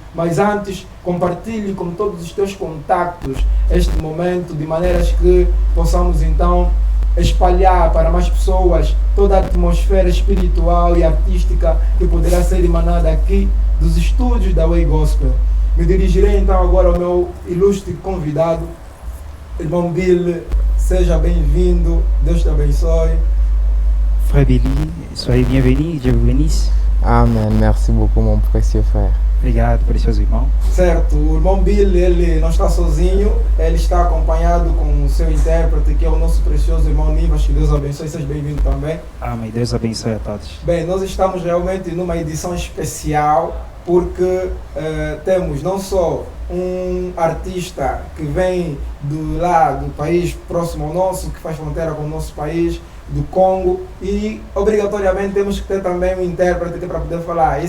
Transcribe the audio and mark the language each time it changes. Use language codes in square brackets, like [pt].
[pt] Mas antes, compartilhe com todos os teus contactos este momento, de maneiras que possamos então espalhar para mais pessoas toda a atmosfera espiritual e artística que poderá ser emanada aqui dos estúdios da Way Gospel. Me dirigirei então agora ao meu ilustre convidado, irmão Billy. Seja bem-vindo, Deus te abençoe. [fr] Frère Billy, soyez bienvenue, Dieu vous bénisse. Amen, merci beaucoup mon précieux frère. [pt] Obrigado, precioso irmão. Certo, o irmão Billy, ele não está sozinho, ele está acompanhado com o seu intérprete, que é o nosso precioso irmão Nivas. Que Deus abençoe, seja bem-vindo também. Amém, Deus abençoe a todos. Bem, nós estamos realmente numa edição especial, porque temos não só um artista que vem do país próximo ao nosso, que faz fronteira com o nosso país, do Congo, e obrigatoriamente temos que ter também um intérprete para poder falar.